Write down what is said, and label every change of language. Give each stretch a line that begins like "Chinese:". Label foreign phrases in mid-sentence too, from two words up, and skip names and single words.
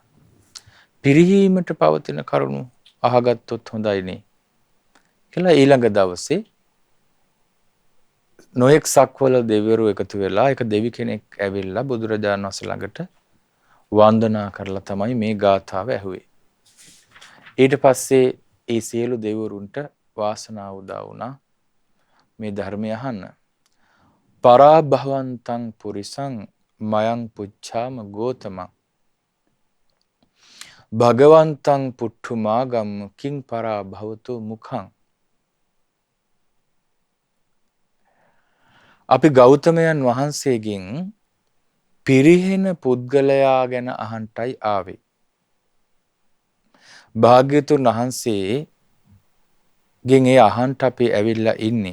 Sinhala: පිරිහීමට පවතින කරුණු අහගත්තොත් හොඳයිනේ කියලා ඊළඟ දවසේ නොඑක් සක්වල දෙවිවරු එකතු වෙලා එක දෙවි කෙනෙක් ඇවිල්ලා බුදුරජාණන් වහන්සේ ළඟට වන්දනා කරලා තමයි මේ ගාථාව ඇහුවේ. ඊට පස්සේ ඒ සියලු දෙවිවරුන්ට වාසනාව උදා වුණා මේ ධර්මය අහන්න.
Pali: පරාභවන්තං පුරිසං මයං පුච්ඡාම ගෝතමං භගවන්තං පුට්ඨුමාගම් කිං පරාභවතු මුඛං.
Sinhala: අපි ගෞතමයන් වහන්සේගෙන් පිරිහෙන පුද්ගලයා ගැන අහන්ටයි ආවේ. භාග්‍යතුන් වහන්සේගෙන් ඒ අහන්ට අපි ඇවිල්ලා ඉන්නේ.